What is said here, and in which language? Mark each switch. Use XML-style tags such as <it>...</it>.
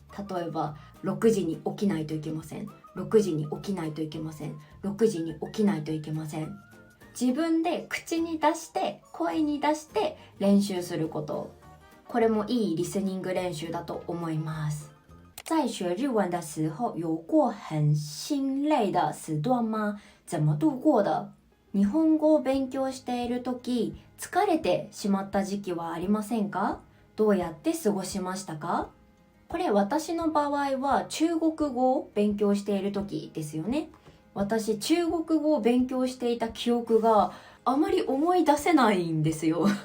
<ja>例えば6時に起きないといけません。6時に起きないといけません。 6時に起きないといけません。自分で口に出して声に出して練習すること。これもいいリスニング練習だと思います。</ja> <zh>在学日文的时候有过很心累的时段吗？怎么度过的？</zh> <ja>日本語を勉強している時、疲れてしまった時期はありませんか？どうやって過ごしましたか？これ私の場合は中国語を勉強している時ですよね。私中国語を勉強していた記憶があまり思い出せないんですよ。</ja>